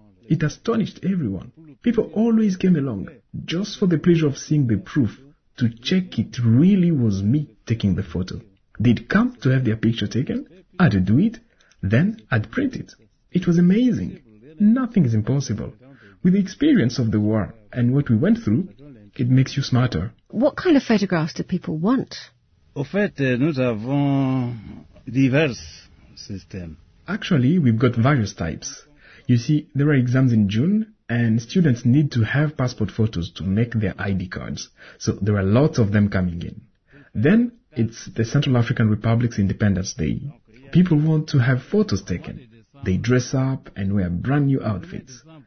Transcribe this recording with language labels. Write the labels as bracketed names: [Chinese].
[English] It astonished everyone. People always came along, just for the pleasure of seeing the proof, to check it really was me taking the photo. They'd come to have their picture taken. I'd do it. Then I'd print it. It was amazing. Nothing is impossible. With the experience of the war and what we went through, it makes you smarter. What kind of photographs do people want? [French] Au fait, nous avons divers systèmes. [English] Actually, we've got various types. You see, there are exams in June, and students need to have passport photos to make their ID cards. So there are lots of them coming in. Then, it's the Central African Republic's Independence Day. People want to have photos taken. They dress up and wear brand new outfits.